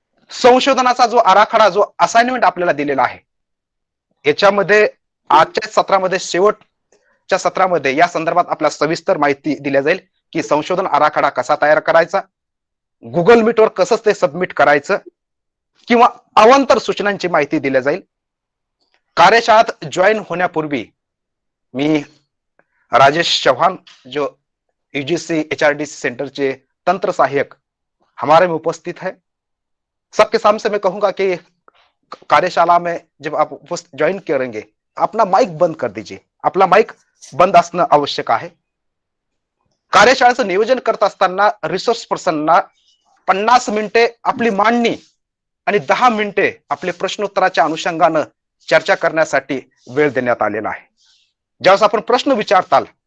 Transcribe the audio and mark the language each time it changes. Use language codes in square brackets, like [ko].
[mr] संशोधनाचा जो आराखडा, जो असाइनमेंट आपल्याला दिलेला आहे, याच्यामध्ये आजच्या सत्रामध्ये, शेवटच्या सत्रामध्ये या संदर्भात आपल्याला सविस्तर माहिती दिली जाईल की संशोधन आराखडा कसा तयार करायचा, गुगल मीटवर कसं ते सबमिट करायचं किंवा अवांतर सूचनांची माहिती दिली जाईल. कार्यशाळेत जॉईन होण्यापूर्वी मी [hi] राजेश चौहान, जो UGC HRDC सेंटर के तंत्र सहायक हमारे में उपस्थित है, सबके सामने से मैं कहूंगा कि कार्यशाला में जब आप ज्वाइन करेंगे अपना माइक बंद कर दीजिए. [mr] आपला माइक बंद असणं आवश्यक आहे. कार्यशाळेचं नियोजन करत असताना रिसोर्स पर्सनना 50 मिनिटे आपली मांडणी आणि 10 मिनिटे आपले प्रश्नोत्तराच्या अनुषंगानं चर्चा करण्यासाठी वेळ देण्यात आलेला आहे. ज्यावेळेस आपण प्रश्न विचारताल